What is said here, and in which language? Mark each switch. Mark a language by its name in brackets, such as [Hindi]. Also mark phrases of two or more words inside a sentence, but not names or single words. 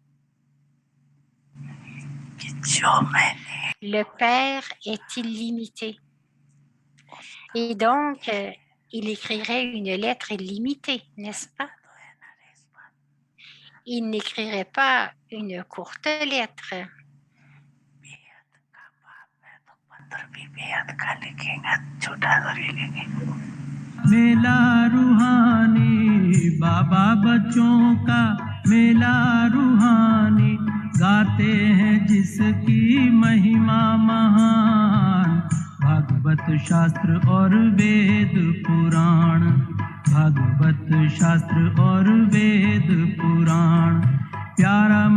[French] Le Père est illimité. Et donc, il écrirait une lettre illimitée, n'est-ce pas? Il n'écrirait pas une courte lettre. [Hindi] मेला रूहानी बाबा बच्चों का मेला रूहानी गाते हैं जिसकी महिमा महान भागवत शास्त्र और वेद पुराण भागवत शास्त्र और वेद पुराण प्यारा